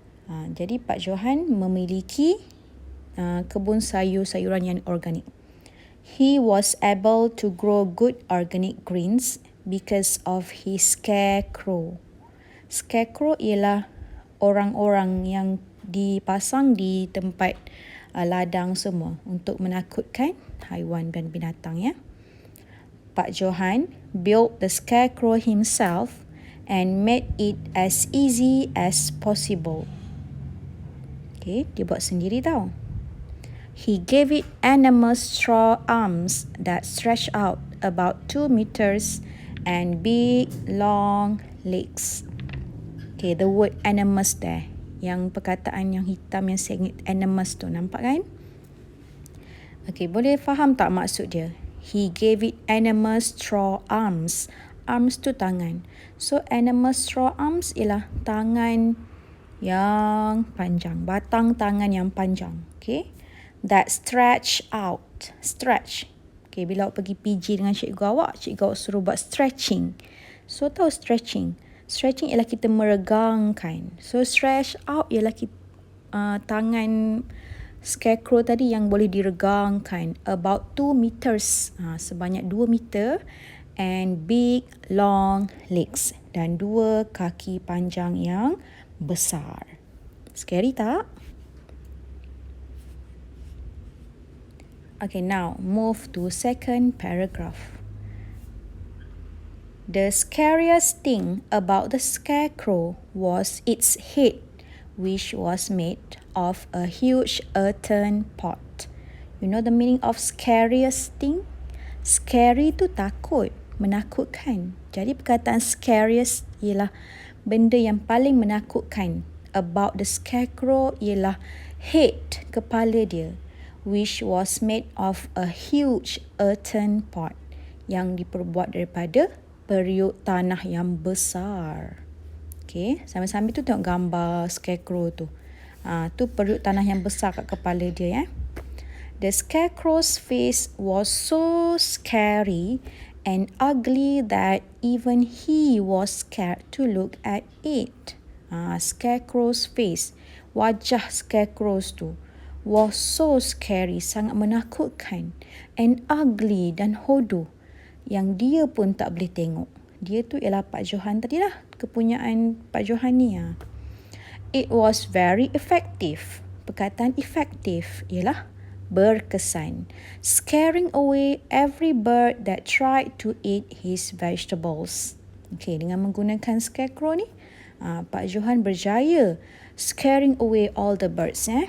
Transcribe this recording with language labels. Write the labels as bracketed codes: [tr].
[ms] Jadi Pak Johan memiliki kebun sayur-sayuran yang organik. [en] He was able to grow good organic greens because of his scarecrow. [ms] Scarecrow ialah orang-orang yang dipasang di tempat ladang semua untuk menakutkan haiwan dan binatang, ya. [en] Pak Johan built the scarecrow himself and made it as easy as possible. Okay, [ms] dia buat sendiri tau. [en] He gave it enormous straw arms that stretched out about 2 meters and big long legs. [ms] Okay, [en] the word enormous there. [ms] Yang perkataan yang hitam yang sengit enormous tu, nampak kan? [en] Okay, [ms] boleh faham tak maksud dia? [en] He gave it enormous straw arms. [ms] Arms tu tangan. So enormous straw arms ialah tangan yang panjang, batang tangan yang panjang. [en] Okay, that stretch out. Stretch. [ms] Okay, bila awak pergi PG dengan cikgu awak suruh buat stretching. So tahu stretching? Stretching ialah kita meregangkan. So stretch out ialah tangan scarecrow tadi yang boleh diregangkan. [en] About 2 meters. [ms] Sebanyak 2 meter. [en] And big long legs. [ms] Dan 2 kaki panjang yang besar. Scary tak? [en] Okay, now move to second paragraph. The scariest thing about the scarecrow was its head, which was made of a huge earthen pot. You know the meaning of scariest thing? [ms] Scary tu takut, menakutkan. Jadi perkataan scariest ialah benda yang paling menakutkan [en] about the scarecrow [ms] ialah head, kepala dia, [en] which was made of a huge earthen pot, [ms] yang diperbuat daripada periuk tanah yang besar. Okay, sambil-sambil tu tengok gambar scarecrow tu. Tu periuk tanah yang besar kat kepala dia, ya. [en] The scarecrow's face was so scary and ugly that even he was scared to look at it. [ms] Scarecrow's face, wajah scarecrows tu, [en] was so scary, [ms] sangat menakutkan, [en] and ugly, [ms] dan hodoh, yang dia pun tak boleh tengok. Dia tu ialah Pak Johan tadi lah, kepunyaan Pak Johan ni. [en] It was very effective. [ms] Perkataan efektif ialah berkesan, [en] scaring away every bird that tried to eat his vegetables. [ms] Okay, dengan menggunakan scarecrow ni, Pak Johan berjaya [en] scaring away all the birds.